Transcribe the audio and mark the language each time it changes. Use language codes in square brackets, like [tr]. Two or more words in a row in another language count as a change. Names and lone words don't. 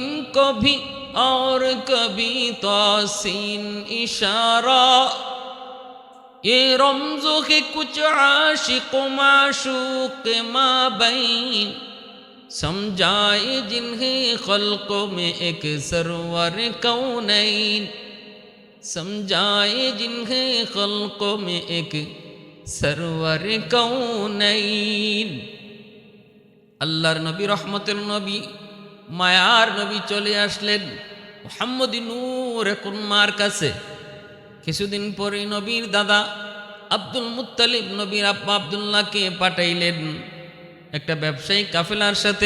[ur] کو بھی اور کبھی توسین اشارہ یہ رمزوں کے کچھ عاشق و معشوق مابین سمجھائے جنہیں خلقوں میں ایک سرور کونین سمجھائے جنہیں خلقوں میں ایک سرور কৌনাইন। [bn] আল্লাহর নবী, রহমতের নবী, মায়ার নবী চলে আসলেন। মুহাম্মদী নূর এখন মার কাছে। কিছুদিন পরে নবীর দাদা আব্দুল মুত্তালিব নবীর আব্বা আব্দুল্লাহকে পাঠাইলেন একটা ব্যবসায়িক কাফেলার সাথে।